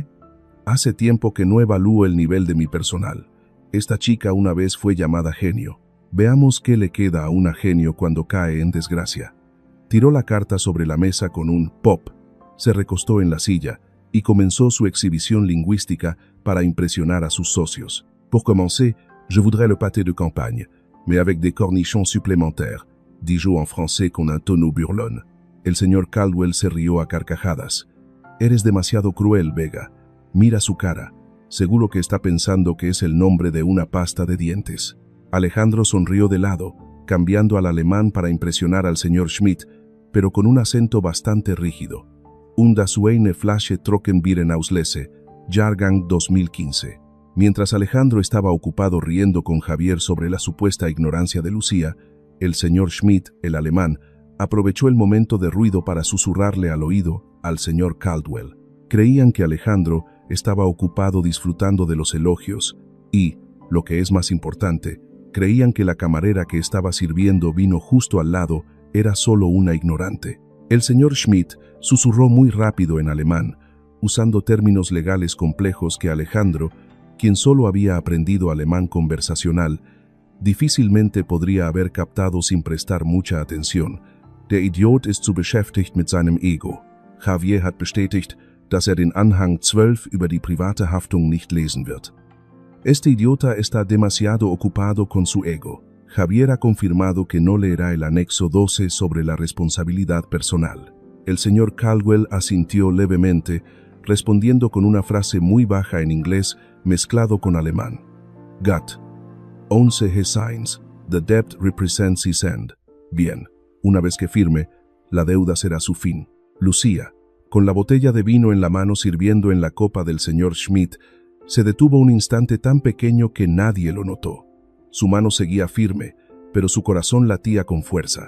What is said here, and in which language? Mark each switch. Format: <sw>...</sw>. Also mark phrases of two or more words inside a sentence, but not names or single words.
<es>Hace tiempo que no evalúo el nivel de mi personal. Esta chica una vez fue llamada genio. Veamos qué le queda a una genio cuando cae en desgracia». Tiró la carta sobre la mesa con un pop, se recostó en la silla y comenzó su exhibición lingüística para impresionar a sus socios.</es> <fr>«Pour commencer, je voudrais le pâté de campagne. mais avec des cornichons supplémentaires,</fr> <es>dijo en français con un tono burlón. El señor Caldwell se rió a carcajadas. Eres demasiado cruel, Vega. Mira su cara. Seguro que está pensando que es el nombre de una pasta de dientes. Alejandro sonrió de lado, cambiando al alemán para impresionar al señor Schmidt, pero con un acento bastante rígido.</es> <de>Und das eine Flasche Trockenbier auslese, Jahrgang 2015.</de> <es>Mientras Alejandro estaba ocupado riendo con Javier sobre la supuesta ignorancia de Lucía, el señor Schmidt, el alemán, aprovechó el momento de ruido para susurrarle al oído al señor Caldwell. Creían que Alejandro estaba ocupado disfrutando de los elogios y, lo que es más importante, creían que la camarera que estaba sirviendo vino justo al lado era solo una ignorante. El señor Schmidt susurró muy rápido en alemán, usando términos legales complejos que Alejandro, quien solo había aprendido alemán conversacional, difícilmente podría haber captado sin prestar mucha atención.</es> <de>Der Idiot ist zu beschäftigt mit seinem Ego. Javier hat bestätigt, dass den Anhang 12 über die private Haftung nicht lesen wird.</de> <es>Este idiota está demasiado ocupado con su ego. Javier ha confirmado que no leerá el anexo 12 sobre la responsabilidad personal. El señor Caldwell asintió levemente, respondiendo con una frase muy baja en inglés mezclado con alemán. Gat. 11 Hesines.</es> <en>The debt represents his end.</en> <es>Bien, una vez que firme, la deuda será su fin. Lucía, con la botella de vino en la mano sirviendo en la copa del señor Schmidt, se detuvo un instante tan pequeño que nadie lo notó. Su mano seguía firme, pero su corazón latía con fuerza.</es>